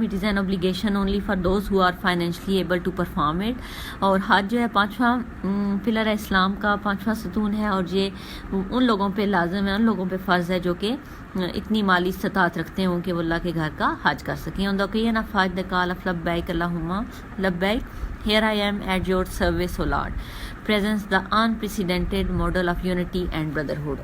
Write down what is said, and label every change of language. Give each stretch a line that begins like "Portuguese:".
English: It is an obligation only for those who are financially able to perform it.
Urdu: اور حج جو ہے 5واں pillar ہے اسلام کا، 5واں ستون ہے، اور یہ ان لوگوں پہ لازم ہے، ان لوگوں پہ فرض ہے جو کہ اتنی مالی استطاعت رکھتے ہوں کہ وہ اللہ کے گھر کا حج کر سکیں.
English: On the occasion of Hajj, the call of
Arabic: labbaik Allahumma labbaik,
English: here I am at your service O Lord, presents the unprecedented model of unity and brotherhood.